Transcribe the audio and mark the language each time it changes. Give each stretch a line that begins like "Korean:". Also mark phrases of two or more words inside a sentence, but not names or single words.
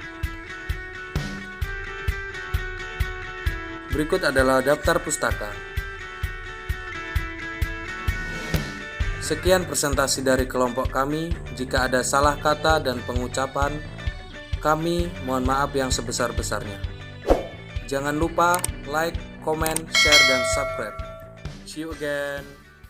Indonesian: Berikut adalah daftar pustaka. Sekian presentasi dari kelompok kami. Jika ada salah kata dan pengucapan, kami mohon maaf yang sebesar-besarnya. Jangan lupa like, comment, share, dan subscribe.
English: See you again.